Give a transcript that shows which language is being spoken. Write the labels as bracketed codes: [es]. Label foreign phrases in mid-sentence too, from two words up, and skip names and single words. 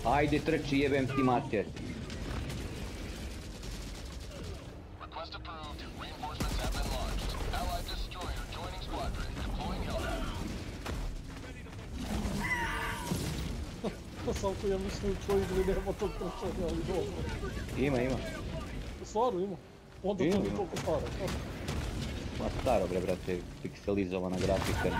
[sr] Ajde trči, jebem ti mater. [en] Request approved. Reinforcements have been launched. Allied destroyer joining squadron, deploying Helldiver. [sr] Samo ja mislim u tvojoj igri nema tog trčanja, ali dobro. Ima. Stvarno ima. Onda to nije toliko stara. Ma staro bre brate, pikselizovana grafika.